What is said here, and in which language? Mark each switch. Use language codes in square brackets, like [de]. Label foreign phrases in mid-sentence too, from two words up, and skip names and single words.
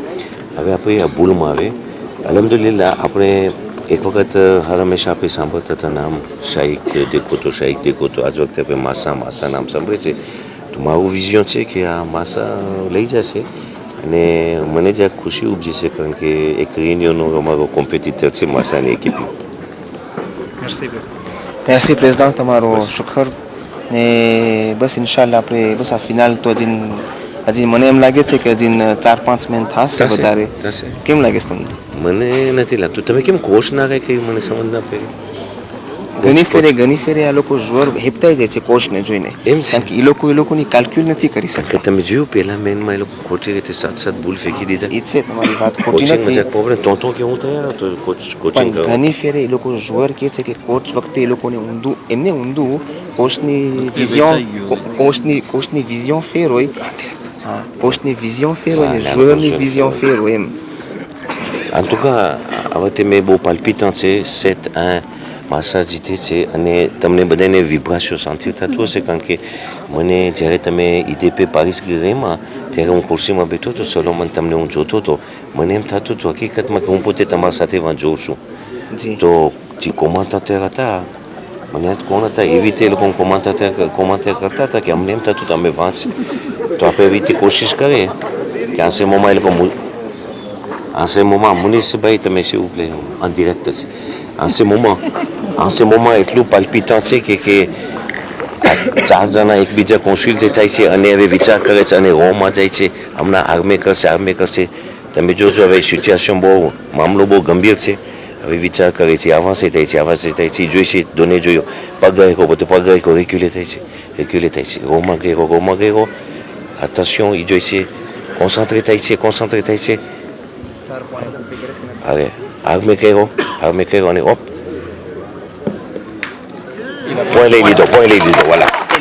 [gu] હવે આપણે આ ભૂલમાં આવે અલહમદુલિલ્લાહ આપણે એક વખત હર હંમેશા આપણે સાંભળતા હતા નામ શાહીક દેખો તો આજ વખતે આપણે માસા નામ સાંભળે છે. તો મારું વિઝન છે કે આ માસા લઈ જશે અને મને જ ખુશી ઉપજી છે કારણ કે એક રેન્યોનો અમારો કોમ્પિટિટર છે માસાની એકિપ. [fr] merci président [gu] તમારો શુક્ર ને બસ ઇન્શાલ્લાહ આપણે બસ આ ફિનાલ તો હજી મને એમ લાગે છે કે હજી 4-5 મેન થશે વધારે. કેમ લાગે છે તમને. મને નથી લાગતું તમે કેમ કોચ ના રાખ્યું મને સમજ ના પડી. ઘણી ફેરે આ લોકો જોર હેપતાઈ જાય છે કોચને જોઈને એમ કારણ કે એ લોકોની કેલ્ક્યુલ નથી કરી શકતા. તમે જોયું પહેલા મેનમાં એ લોકો ખોટી રીતે 7 ભૂલ ફેંકી દીધા. એ છે તમારી વાત ખોટી નથી પ્રોબ્લેમ તો કે હું તૈયાર હતો કોચિંગ કરવા. ઘણી ફેરે એ લોકો જોર કહે છે કે કોચ વખતે એ લોકોને ઊંધું કોચની વિઝન ફેર હોય. હા કોચની વિઝન ફેર હોય ને જોરની વિઝન ફેર હોય એમ. [fr] En tout cas, [gu] હવે તે મેં બહુ પાલ્પિtant છે 7-1 માસા જીતે છે અને તમને બધાને વિબ્રાશો શાંતિ થતું હશે કારણ કે મને જ્યારે તમે IDP પારિસ ગેરમાં ત્યારે હું ખુરશીમાં બેઠો હતો સોલોમન તમને હું જોતો હતો મને એમ થતું હતું હકીકતમાં કે હું પોતે તમારી સાથે વાં જોઉં છું. તો જે કોમાન્ટેટર હતા મને યાદ કોણ હતા એવી રીતે એ લોકો કોમાન્ટેટર કરતા હતા કે અમને એમ થતું હતું અમે વાંચ તો આપણે એવી રીતે કોશિશ કરીએ કે આ સેમોમાં એ લોકો [fr] en ce moment [gu] મુનિસભાઈ તમે [fr] s'il vous plaît en direct [gu] છે [fr] en ce moment [gu] એટલું પાલ્પિtant છે કે 4 જણા એકબીજા કોન્સલ્ટ થાય છે અને હવે વિચાર કરે છે અને રોમાં જાય છે હમણાં આર્મે કરશે તમે જોજો હવે સિચ્યુએશન મામલો બહુ ગંભીર છે હવે વિચાર કરે છે આવાસે થાય છે જોઈશે દોને જોયો પગ રેખો રેક્યુલે થાય છે રોમાં ગયો attention એ જોઈશે કોન્સન્ટ્રેટ થાય છે અરે આર્મે કર્યો અને પોઈન્ટ લઈ લીધો voilà.